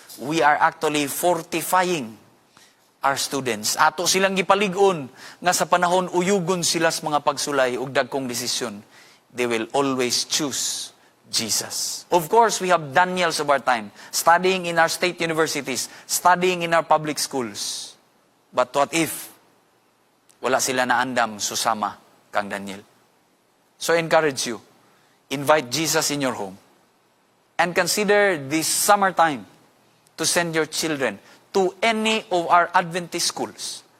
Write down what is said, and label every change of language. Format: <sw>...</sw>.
<en>We are actually fortifying our students.</en> <ceb>Ato silang gipalig-on nga sa panahon uyugon sila sa mga pagsulay ug dagkong desisyon.</ceb> <en>They will always choose Jesus. Of course, we have Daniels of our time, studying in our state universities, studying in our public schools. But what if</en> <ceb>wala sila naandam susama kang Daniel?</ceb> <en>So I encourage you, invite Jesus in your home and consider this summertime to send your children to any of our Adventist schools.</en>